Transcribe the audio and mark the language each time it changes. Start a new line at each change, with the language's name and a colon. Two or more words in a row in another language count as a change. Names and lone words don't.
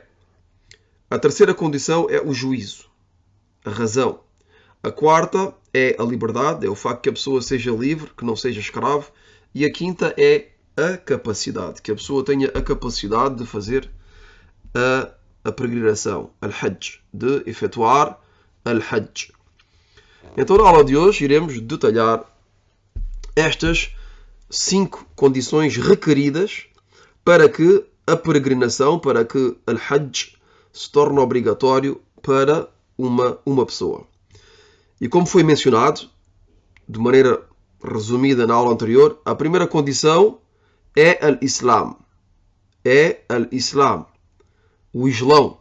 Portuguese: A terceira condição é o juízo, a razão. A quarta é a liberdade, é o facto que a pessoa seja livre, que não seja escravo. E a quinta é a capacidade, que a pessoa tenha a capacidade de fazer a peregrinação, al-Hajj, de efetuar al-Hajj. Então, na aula de hoje, iremos detalhar estas 5 condições requeridas para que a peregrinação, para que al-Hajj se torne obrigatório para uma pessoa. E como foi mencionado, de maneira resumida na aula anterior, a primeira condição é al-Islam. É al-Islam. O Islão.